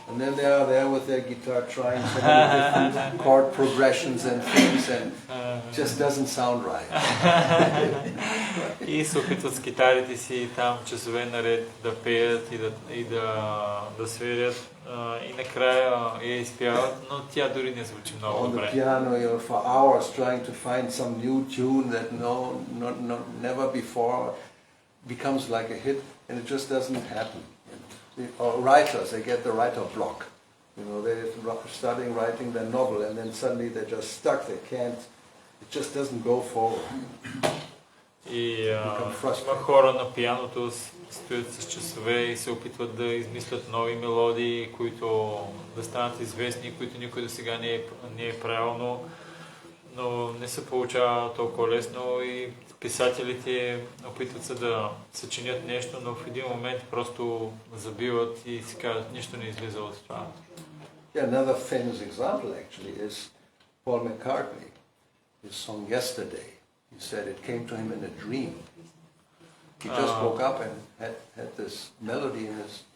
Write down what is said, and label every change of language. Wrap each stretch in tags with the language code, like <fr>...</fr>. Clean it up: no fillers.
<en>And then they are there with their guitar trying so many different chord progressions and things, and just doesn't sound right.</en> <bg>И се опитват с китарите си там часове наред да пеят и да свирят, и накрая я изпяват, но тя дори не звучи много добре.</bg> <en>On the piano, for hours trying to find some new tune that never before becomes like a hit, and it just doesn't happen. Or writers, they get the writer block. They're starting writing their novel, and then suddenly they're just stuck. They can't. It just doesn't go forward.</en> <bg>И има хора на пианото, стоят с часове и се опитват да измислят нови мелодии, които да станат известни, които никой до сега не е правил, но не се получава толкова лесно, и писателите опитват се да съчинят нещо, но в един момент просто забиват и си казват, нищо не излиза от това.</bg> <en>Another famous example actually is Paul McCartney. His song Yesterday. He said it came to him in a dream. He just woke up and had this melody in his.</en>